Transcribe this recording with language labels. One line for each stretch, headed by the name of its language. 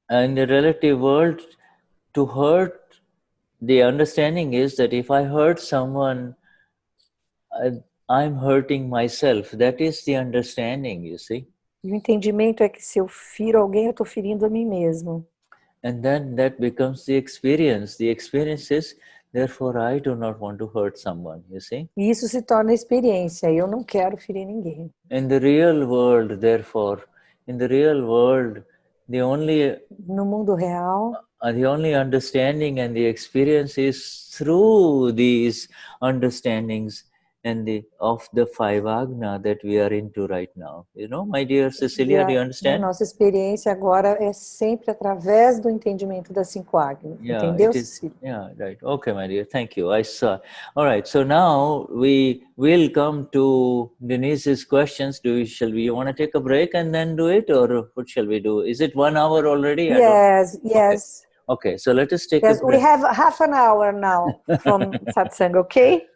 English: In the relative world, to hurt, the understanding is that if I hurt someone, I'm hurting myself. That is the understanding, you see.
Portuguese: E o entendimento é que se eu firo alguém, eu estou ferindo a mim mesmo.
English: And then that becomes the experience. The experience is, therefore, I do not want to hurt someone, you see.
Portuguese: E isso se torna experiência. Eu não quero ferir ninguém.
English: In the real world, therefore, in the real world,
Portuguese: no mundo real,
English: the only understanding and the experience is through these understandings and of the five Agna that we are into right now. You know, my dear Cecilia, do you understand?
Portuguese: Nossa experiência agora é sempre através do entendimento das 5 Agnas.
English: Yeah,
Portuguese: Entendeu,
English: it is.
Portuguese: Cecília?
English: Yeah, right. Okay, my dear. Thank you. I saw. All right. So now we will come to Denise's questions. Shall we want to take a break and then do it, or what shall we do? Is it 1 hour already? Yes. Okay. So let us take a break. We have half an hour now from satsang, okay?